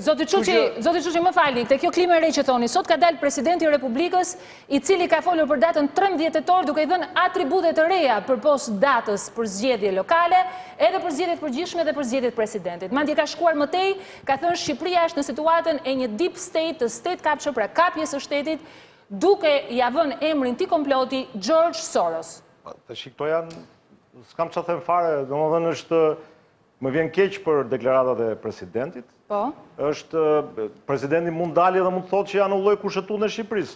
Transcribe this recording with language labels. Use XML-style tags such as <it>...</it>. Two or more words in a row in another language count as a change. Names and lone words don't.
<sq>Zoti Çuçi, më falni, te kjo klim e re që thoni, sot ka dalë presidenti i Republikës, i cili ka folur për datën 13 tetor, duke i dhënë atribute të reja përpos datës për zgjedhje lokale, edhe për zgjedhjet përgjithshme dhe për zgjedhjet presidentit. Madje ka shkuar më tej, ka thënë Shqipëria është në situatën e një</sq> <en>deep state,</en> <sq>të</sq> <en>state capture,</en> <sq>pra kapje së shtetit, duke ja vënë emrin ti komploti George Soros. Tash këto janë, s'kam çfarë them fare, domethënë është më vjen keq për deklaratat e presidentit. Po. Është presidenti mund dali dhe mund thotë që anulloj kushtetuën e Shqipërisë.</sq>